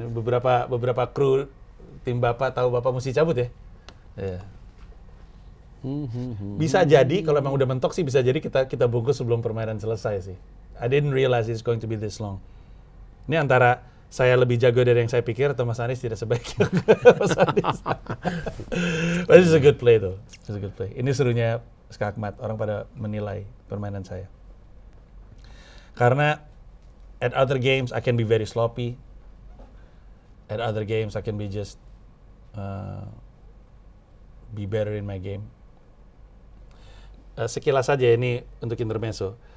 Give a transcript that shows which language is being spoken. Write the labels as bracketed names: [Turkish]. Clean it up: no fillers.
[Indonesian] Beberapa kru tim Bapak tahu Bapak mesti cabut ya. Bisa jadi kalau emang udah mentok sih bisa jadi kita bungkus sebelum permainan selesai sih. [English] I didn't realize it's going to be this long. [Indonesian] Ini antara saya lebih jago dari yang saya pikir atau Mas Anies tidak sebaik Mas Anies. [English] But it's a good play though. It's a good play. [Indonesian] Ini serunya Skakmat, orang pada menilai permainan saya. [English] Karena at other games I can be very sloppy. At other games I can be just be better in my game. [Indonesian] Sekilas saja ini untuk intermezzo.